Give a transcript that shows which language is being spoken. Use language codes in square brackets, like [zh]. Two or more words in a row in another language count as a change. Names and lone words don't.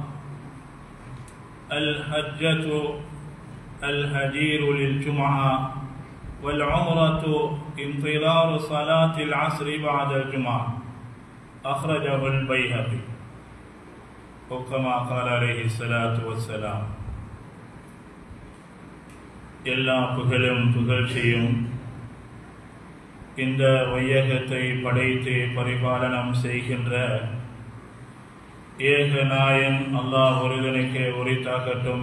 [ar] الحجة الهجير للجمعة، والعمرة انتظار صلاة العصر بعد الجمعة. أخرجه البيهقي. وكما قال عليه الصلاة والسلام. [ta] எல்லா புகழும் புகழ்ச்சியும் இந்த வையகத்தை படைத்து பரிபாலனம் செய்கின்ற ஏக நாயன் அல்லாஹ் ஒருவனுக்கு உரித்தாகட்டும்.